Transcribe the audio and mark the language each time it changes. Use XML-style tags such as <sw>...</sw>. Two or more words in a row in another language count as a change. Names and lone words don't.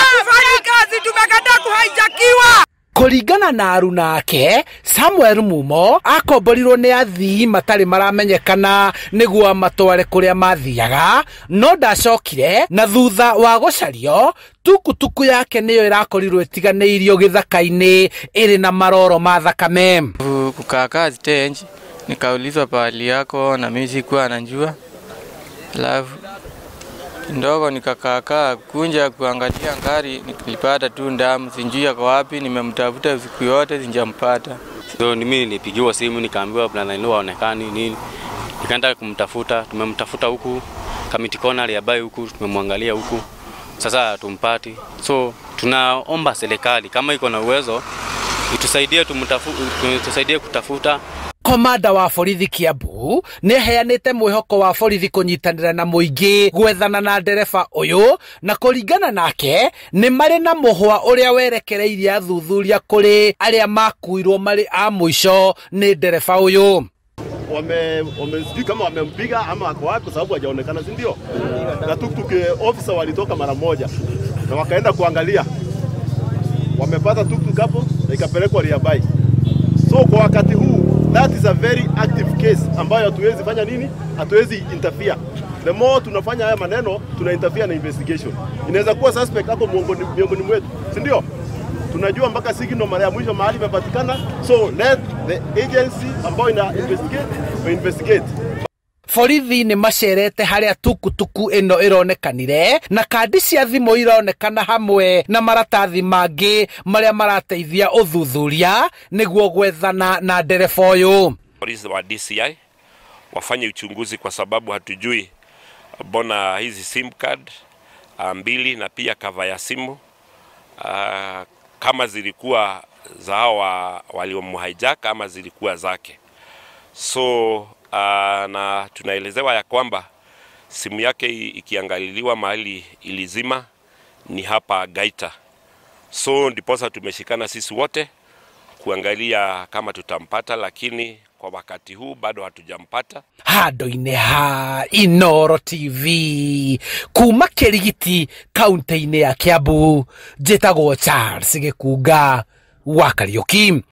<ki>Kuringana na aruna ake, Samuel Mumo akomborirwo ni athii matari maramenyekana niguo amatware kuria mathiaga, no ndacokire na thutha wa gucario tukutuku yake niyo irakorirwo itiganeirio githaka-ini iri na maroro ma thakame.</ki> <sw>Kukaa stage nikaulizwa pahali yako na mimi sikuwa najua. Alafu ndogo nikakaa kunja kuangalia ngari, nilipata tu ndamu, sijui kwa wapi, nimemtafuta siku yote sijampata. So mimi nilipigiwa simu nikaambiwa bwana Inua haonekani nini. Nikaenda kumtafuta, tumemtafuta huku Kamiti Corner ya Bai huku, tumemwangalia huku. Sasa tumpati. So tunaomba serikali kama iko na uwezo itusaidie kutafuta.</sw> <ki>Komanda wa borithi Kiambu ni heanite mwihoko wa borithi kunyitanira na muingi gwethana na ndereba uyu, na kuringana nake ni mari na muhwa uria werekereirie athuthuria kuri aria makuirwo mari a mwisho ni ndereba uyu.</ki> <sw>Sijui kama wamempiga ama ako wapi kwa sababu hajaonekana, si ndio? Na tuktuk officer walitoka mara moja na wakaenda kuangalia, wamepata tuktuk hapo na ikapelekwa Riabai. So kwa wakati huu</sw> <en>that is a very active case</en> <sw>ambayo hatuwezi fanya nini, hatuwezi interfere.</sw> <en>The more</en> <sw>tunafanya haya maneno tuna interfere na investigation. Inaweza kuwa suspect hapo miongoni mwetu, si ndio? Tunajua mpaka signal mara ya mwisho mahali imepatikana,</sw> <en>so let the agency</en> <sw>ambayo ina investigate.</sw> <ki>Borithi ni macerete haria tukutuku ino ironekanire, na kandi cia thimu ironekana hamwe na maratathi mangi maria marateithia uthuthuria niguo gwethana na ndereba uyu.</ki> <sw>Polisi wa DCI wafanye uchunguzi kwa sababu hatujui bona hizi sim card mbili na pia cover ya simu kama zilikuwa za hawa waliomhijack ama zilikuwa zake. So na tunaelezewa ya kwamba simu yake ikiangaliliwa mahali ilizima ni hapa Gaita. So ndiposa tumeshikana sisi wote kuangalia kama tutampata, lakini kwa wakati huu bado hatujampata.</sw> <ki>Handu-ini ha Inooro TV kuma Kirigiti kaunti-ini ya Kiambu, njitagwo Charles Gikunga wa Kariuki.</ki>